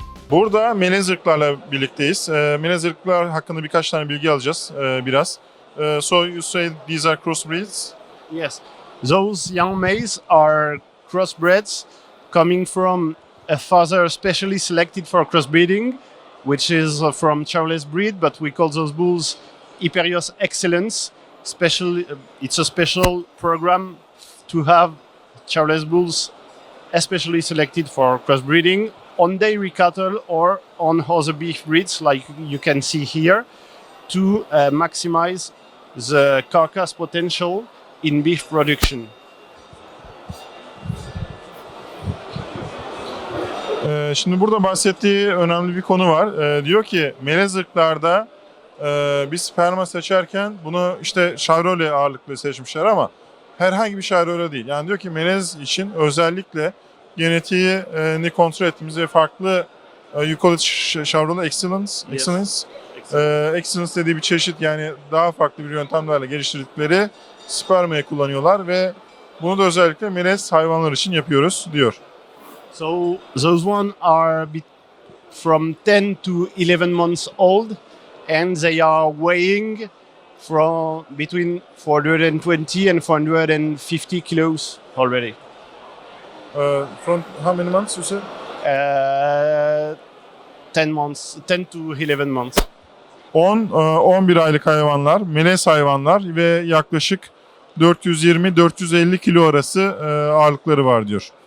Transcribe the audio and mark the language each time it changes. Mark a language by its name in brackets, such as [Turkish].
[Turkish] Burada melez ırklarla birlikteyiz. Melez ırklar hakkında birkaç tane bilgi alacağız biraz. [English] So you say these are crossbreeds? Yes, those young males are crossbreds coming from a father specially selected for crossbreeding, which is from Charolais breed, but we call those bulls Hyperios Excellence. It's a special program to have Charolais bulls especially selected for crossbreeding on dairy cattle or on other beef breeds, like you can see here, to maximize the carcass potential in beef production. [Turkish] Şimdi burada bahsettiği önemli bir konu var. Diyor ki melez ırklarda bir sperma seçerken bunu işte Chevrolet ağırlıklı seçmişler ama herhangi bir Chevrolet değil. Yani diyor ki melez için özellikle genetiğini kontrol ettiğimiz ve farklı [English] you call it [Turkish] Chevrolet Excellence, Excellence dediği bir çeşit, yani daha farklı bir yöntemlerle geliştirdikleri spermayı kullanıyorlar ve bunu da özellikle melez hayvanlar için yapıyoruz diyor. [English] So those one are from 10 to 11 months old, and they are weighing from between 420 and 450 kilos already. From how many months you said? 10 months, 10 to 11 months. [Turkish] 11 aylık hayvanlar, melez hayvanlar ve yaklaşık 420-450 kilo arası ağırlıkları var diyor.